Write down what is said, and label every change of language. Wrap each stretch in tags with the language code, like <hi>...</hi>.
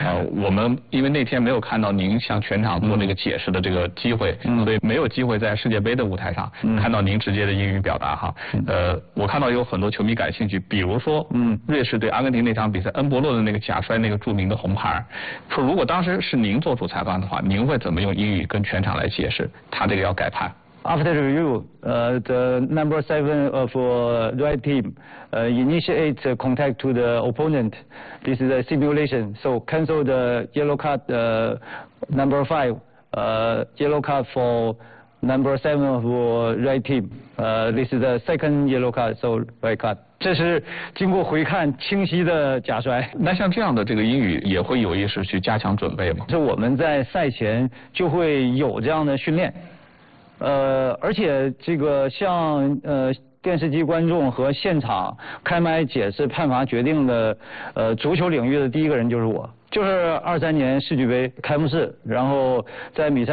<zh>我们因为那天没有看到您向全场做那个解释的这个机会，所以没有机会在世界杯的舞台上看到您直接的英语表达哈。我看到有很多球迷感兴趣，比如说，瑞士对阿根廷那场比赛，恩波洛的那个假摔那个著名的红牌，说如果当时是您做主裁判的话，您会怎么用英语跟全场来解释他这个要改判？</zh> <en>After review, the number 7 of red team initiate contact to the opponent. This is a simulation, so cancel the yellow card number 5, yellow card for number 7 of red team. This is the second yellow card, so red card.</en> <zh>这是经过回看清晰的假摔。那像这样的这个英语也会有意识去加强准备吗？是我们在赛前就会有这样的训练。而且这个像电视机观众和现场开麦解释判罚决定的足球领域的第一个人就是我，就是23年世俱杯开幕式，然后在</zh>